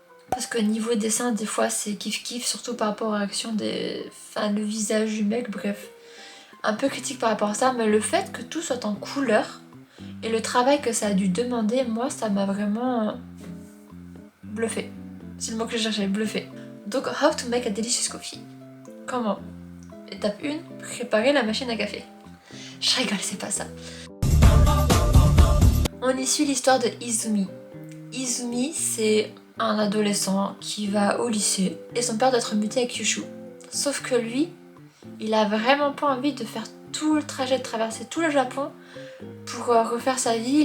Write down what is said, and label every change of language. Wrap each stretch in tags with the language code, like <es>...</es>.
<fr>Parce que niveau dessin, des fois, c'est kiff-kiff, surtout par rapport à l'action le visage du mec, bref. Un peu critique par rapport à ça, mais le fait que tout soit en couleur et le travail que ça a dû demander, moi, ça m'a vraiment bluffé. C'est le mot que je cherchais, bluffé.</fr> <en>Donc, how to make a delicious coffee.</en> <fr>Comment? Étape 1, préparer la machine à café. Je rigole, c'est pas ça. On y suit l'histoire de Izumi. Izumi, c'est un adolescent qui va au lycée et son père doit être muté à Kyushu. Sauf que lui, il a vraiment pas envie de faire tout le trajet, de traverser tout le Japon pour refaire sa vie.</fr>